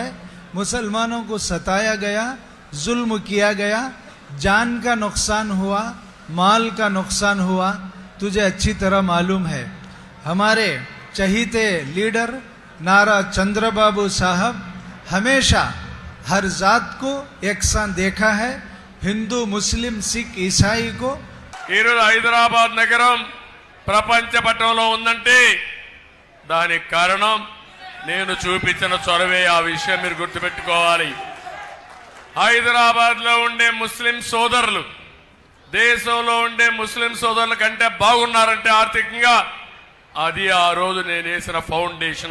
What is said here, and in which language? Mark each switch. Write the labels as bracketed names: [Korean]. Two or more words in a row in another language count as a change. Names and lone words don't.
[Urdu] مسلمانوں کو ستایا گیا, ظلم کیا گیا, جان کا نقصان ہوا, مال کا نقصان ہوا, تجھے اچھی طرح معلوم ہے. ہمارے چہیتے لیڈر نارا چندر بابو صاحب ہمیشہ ہر ذات کو یکساں دیکھا ہے, ہندو مسلم سکھ عیسائی کو. [Telugu] ఈరోజు హైదరాబాద్ నగరం ప్రపంచ పటంలో ఉందంటే దానికి కారణం నేను చూపించిన చొరవే. ఆ విషయం మీరు గుర్తుపెట్టుకోవాలి. హైదరాబాద్లో ఉండే ముస్లిం సోదరులు దేశంలో ఉండే ముస్లిం సోదరుల కంటే బాగున్నారంటే ఆర్థికంగా, అది ఆ రోజు నేను వేసిన ఫౌండేషన్.